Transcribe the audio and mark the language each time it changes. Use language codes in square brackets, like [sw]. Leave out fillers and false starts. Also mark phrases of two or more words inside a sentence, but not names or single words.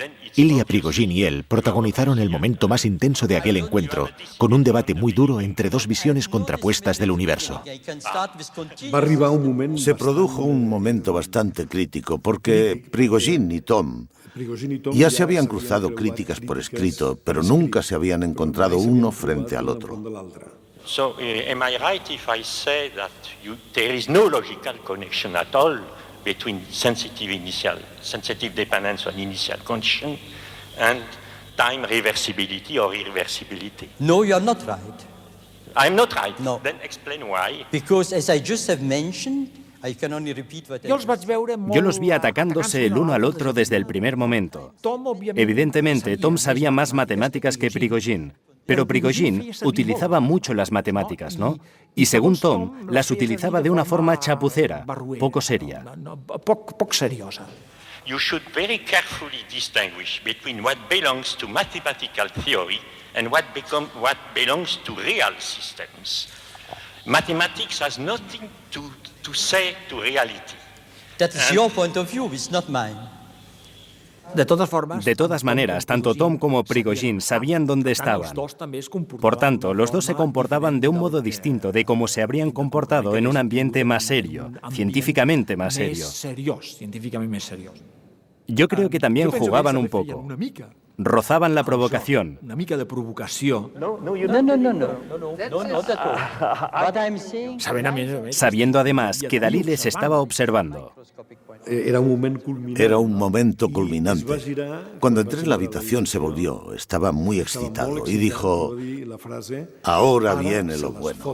[es] Ilya Prigogine y él protagonizaron el momento más intenso de aquel encuentro, con un debate muy duro entre 2 visiones contrapuestas del universo. Se produjo un momento bastante crítico porque Prigogine y Thom ya se habían cruzado críticas por escrito, pero nunca se habían encontrado uno frente al otro. [en] So, am I right if I say that there is no logical connection at all between sensitive dependence on initial condition and time reversibility or irreversibility? No, you are not right. I'm not right. No. Then explain why. Because as I just have mentioned, I can only repeat what I [es] Yo los vi atacándose el uno al otro desde el primer momento. Evidentemente, Thom sabía más matemáticas que Prigogine, pero Prigogine utilizaba mucho las matemáticas, ¿no? Y según Thom, las utilizaba de una forma chapucera, poco seria. [ca] Poc seriosa. [en] You should very carefully distinguish between what belongs to mathematical theory and what belongs to real systems. Mathematics has nothing to say to reality. That is your point of view, it's not mine. [es] De todas maneras, tanto Thom como Prigogine sabían dónde estaban. Por tanto, los dos se comportaban de un modo distinto de cómo se habrían comportado en un ambiente más serio, científicamente más serio. Yo creo que también jugaban un poco. Rozaban la provocación. [ca] Una mica de provocació. No. [es] Sabiendo además que Dalí les estaba observando. Era un momento culminante. Cuando entré en la habitación se volvió, estaba muy excitado y dijo, ahora viene lo bueno.